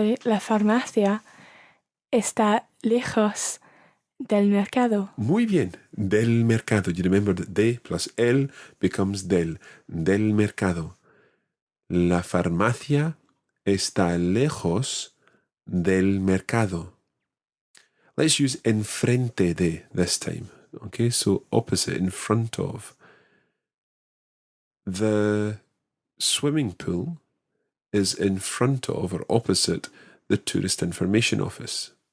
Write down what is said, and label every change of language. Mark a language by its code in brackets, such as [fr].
[es] la farmacia está lejos del mercado. Muy bien. Del mercado. [en] You remember that de plus el becomes del. [es] Del mercado. La farmacia está lejos del mercado. [en] Let's use [es] enfrente de [en] this time. Okay, so opposite, in front of. The swimming pool is in front of or opposite the tourist information office.